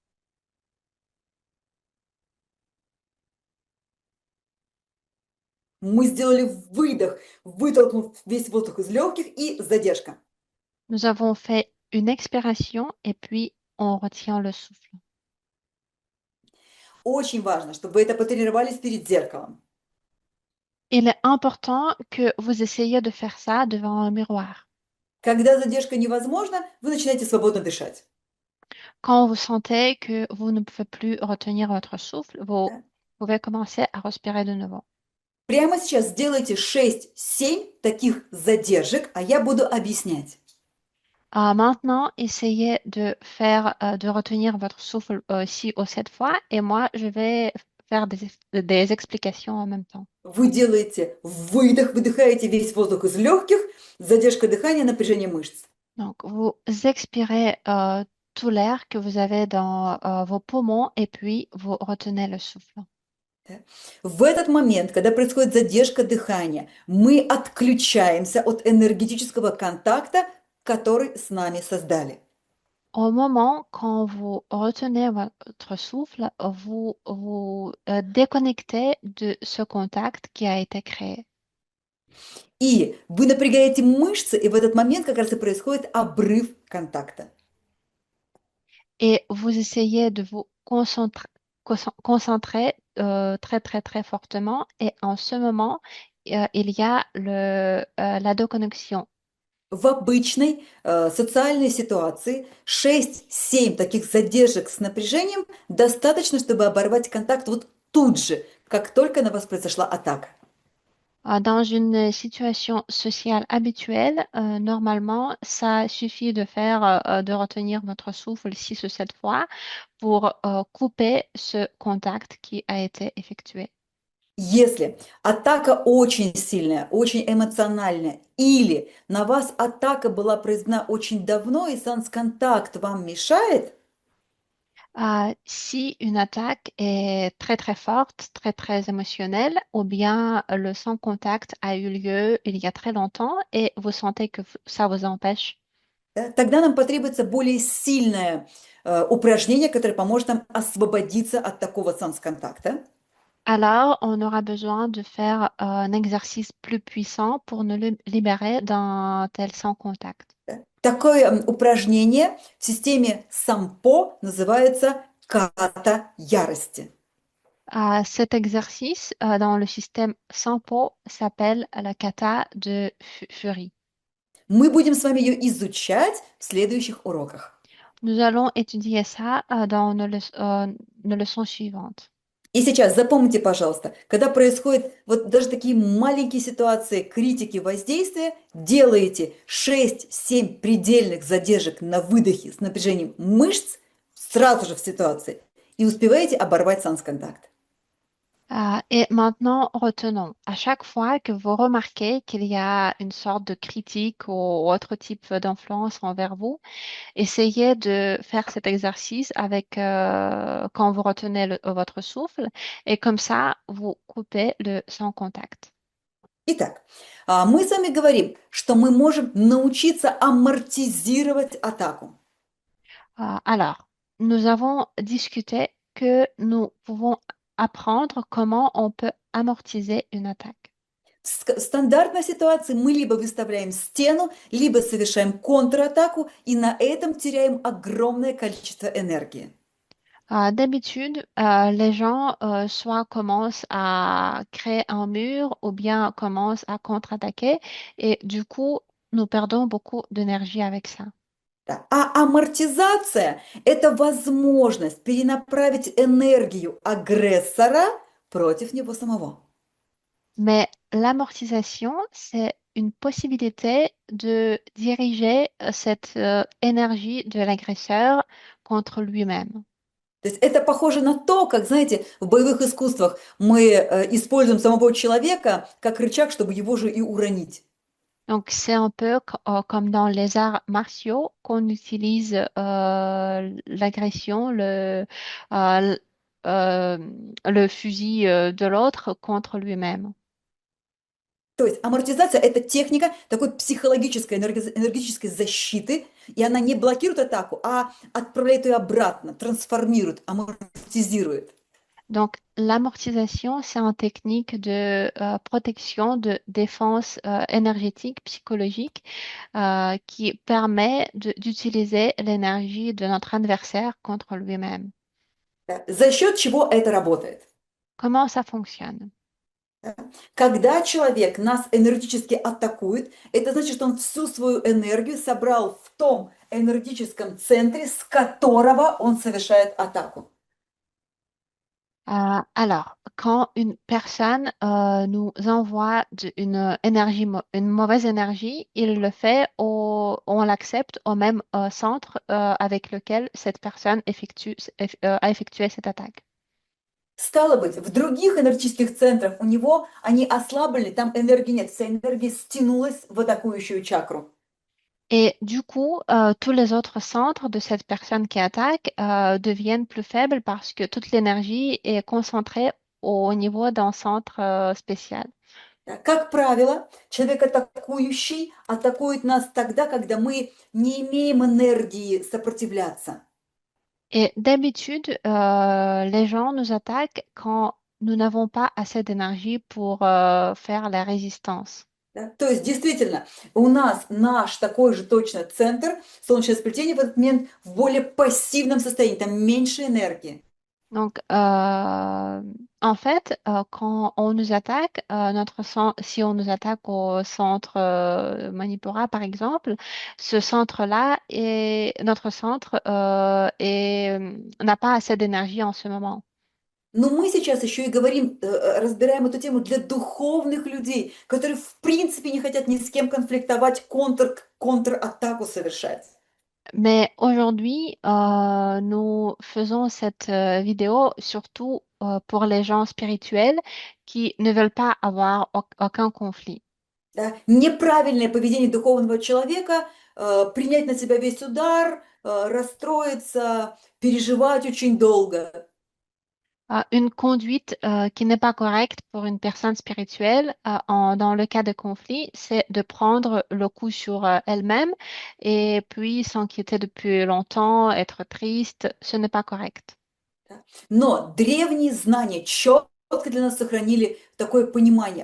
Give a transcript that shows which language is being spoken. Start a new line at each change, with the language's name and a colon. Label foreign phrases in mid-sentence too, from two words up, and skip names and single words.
Russian: Мы сделали выдох, вытолкнув весь воздух из легких, и задержка.
French: Nous avons fait une expiration et puis on retient le souffle.
Russian: Очень важно, чтобы вы это потренировались перед зеркалом.
French: Il est important que vous essayiez de faire ça devant un miroir.
Russian: Когда задержка невозможна, вы начинаете свободно дышать.
French: Quand vous sentez que vous ne pouvez plus retenir votre souffle, vous pouvez commencer à respirer de nouveau.
Russian: Прямо сейчас сделайте 6-7 таких задержек, а я буду объяснять.
French: Maintenant, essayez de retenir votre souffle 6 ou 7 fois et moi, je vais faire des explications en même temps.
Russian: Вы делаете выдох, выдыхаете весь воздух из легких, задержка дыхания, напряжение мышц.
French: Donc, vous expirez tout l'air que vous avez dans vos poumons et puis vous retenez le souffle.
Russian: Да. В этот момент, когда происходит задержка дыхания, мы отключаемся от энергетического контакта, который с нами создали.
French: Au moment quand vous retenez votre souffle, vous vous déconnectez de ce contact qui a été créé.
Russian: И вы напрягаете мышцы, и в этот момент как раз и происходит обрыв контакта.
French: Et vous essayez de vous concentrer très, très, très fortement. Et en ce moment, il y a la déconnexion.
Russian: В обычной социальной ситуации 6-7 таких задержек с напряжением достаточно, чтобы оборвать контакт вот тут же, как только на вас произошла атака.
French: Dans une situation sociale habituelle, normalement, ça suffit de retenir votre souffle 6 ou 7 fois pour couper ce contact qui a été effectué.
Russian: Если атака очень сильная, очень эмоциональная, или на вас атака была произведена очень давно, и санс-контакт вам мешает,
French: Si une attaque est très très forte, très très émotionnelle, ou bien le sans-contact a eu lieu il y a très longtemps et vous sentez que ça vous empêche,
Russian: да, тогда нам потребуется более сильное упражнение, которое поможет нам освободиться от такого санс-контакта.
French: alors on aura besoin de faire un exercice plus puissant pour nous libérer d'un tel sans-contact.
Russian: Да. Такое упражнение в системе сампо называется ката ярости.
French: Cet exercice dans le système Sampo s'appelle la kata de furie.
Russian: Мы будем с вами ее изучать в следующих уроках.
French: Nous allons étudier ça dans nos leçons suivantes.
Russian: И сейчас запомните, пожалуйста, когда происходят вот даже такие маленькие ситуации критики воздействия, делаете 6-7 предельных задержек на выдохе с напряжением мышц сразу же в ситуации и успеваете оборвать санс-контакт.
French: Et maintenant, retenons, à chaque fois que vous remarquez qu'il y a une sorte de critique ou autre type d'influence envers vous, essayez de faire cet exercice avec quand vous retenez votre souffle et comme ça, vous coupez le sans contact.
Russian: Итак, мы с вами говорим, что мы можем научиться амортизировать атаку.
French: Alors, nous avons discuté que nous pouvons apprendre comment on peut amortiser une attaque.
Russian: В стандартной ситуации мы либо выставляем стену, либо совершаем контратаку, и на этом теряем огромное количество энергии.
French: D'habitude, les gens soit commencent à créer un mur ou bien commencent à contre-attaquer et du coup, nous perdons beaucoup d'énergie avec ça.
Russian: Да. А амортизация– это возможность перенаправить энергию агрессора против него самого.
French: Mais l'amortisation, c'est une possibilité de diriger cette énergie de l'agresseur contre lui-même.
Russian: То есть это похоже на то, как, знаете, в боевых искусствах мы используем самого человека как рычаг, чтобы его же и уронить.
French: Donc, c'est un peu comme dans les arts martiaux qu'on utilise l'agression, euh, le fusil de l'autre contre lui-même.
Russian: То есть амортизация– это техника такой психологической, энергетической защиты, и она не блокирует атаку, а отправляет ее обратно, трансформирует, амортизирует.
French: Donc, l'amortisation, c'est une technique de protection, de défense énergétique, psychologique, qui permet d'utiliser l'énergie de notre adversaire contre lui-même.
Russian: Да. За счет чего это работает?
French: Comment ça fonctionne?
Russian: Когда человек нас энергетически атакует, это значит, что он всю свою энергию собрал в том энергетическом центре, с которого он совершает атаку.
French: Alors, quand une personne nous envoie une énergie, une mauvaise énergie, il le fait, on l'accepte au même centre avec lequel cette personne a effectué cette attaque.
Russian: Стало быть, в других энергетических центрах у него они ослаблены, там энергии нет, вся энергия стянулась в атакующую чакру.
French: Et du coup, tous les autres centres de cette personne qui attaque deviennent plus faibles parce que toute l'énergie est concentrée au niveau d'un centre spécial.
Russian: Да, как правило, человек атакующий атакует нас тогда, когда мы не имеем энергии сопротивляться.
French: Et d'habitude, les gens nous attaquent quand nous n'avons pas assez d'énergie pour faire la résistance.
Russian: Да? То есть, действительно, у нас наш такой же точно центр, солнечное сплетение в этот момент в более пассивном состоянии, там меньше энергии.
French: Donc, en fait, quand on nous attaque, si on nous attaque au centre Manipura, par exemple, ce centre-là notre centre n'a pas assez d'énergie en ce moment.
Russian: Но мы сейчас еще и говорим, разбираем эту тему для духовных людей, которые в принципе не хотят ни с кем конфликтовать, контратаку совершать.
French: Mais aujourd'hui, nous faisons cette vidéo surtout pour les gens spirituels qui ne veulent pas avoir aucun conflit.
Russian: Да? Неправильное поведение духовного человека, принять на себя весь удар, расстроиться, переживать очень долго.
French: Une conduite qui n'est pas correcte pour une personne spirituelle dans le cas de conflit, c'est de prendre le coup sur elle-même et puis s'inquiéter depuis longtemps, être triste. Ce n'est pas correct.
Russian: Но древние знания четко для нас сохранили такое понимание.